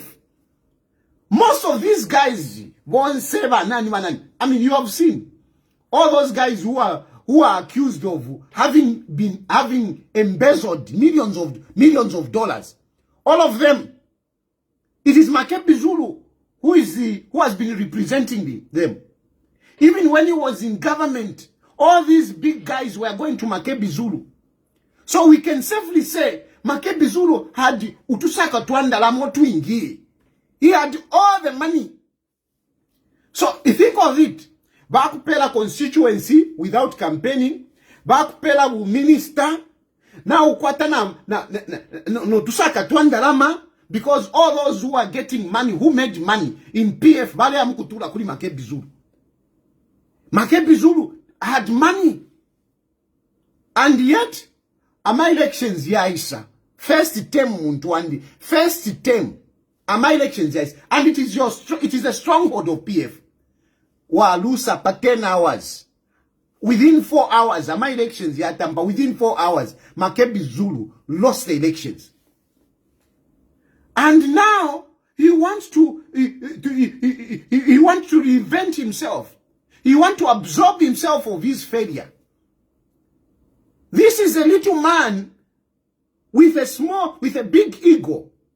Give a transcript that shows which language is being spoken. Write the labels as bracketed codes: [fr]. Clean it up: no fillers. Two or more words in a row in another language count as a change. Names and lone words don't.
[en] Most of these guys, I mean, you have seen all those guys who are accused of having embezzled millions of dollars. All of them. It is Makebi Zulu who has been representing them. Even when he was in government, all these big guys were going to Makebi Zulu. So we can safely say Makebi Zulu had [bem] utusaka twandala motwingi. [en] He had all the money. So if you think of it, bakupela constituency without campaigning, bakupela minister, now [bem] ukwatana no tusaka twandalama, [en] because all those who are getting money, who made money in PF, [bem] bale amukutula kuli Makebi Zulu. [en] Makebi Zulu had money. And yet, [bem] ama elections yaisa. [en] First term Muntwandi. First term. [bem] Ama elections yaisa. [en] And it is a stronghold of PF. [bem] Walusa pa 10 hours. [en] Within 4 hours, [bem] ama elections yatamba. [en] Within 4 hours, Makebi Zulu lost the elections. And now, he wants to reinvent himself. He wants to absorb himself of his failure. This is a little man with a big ego.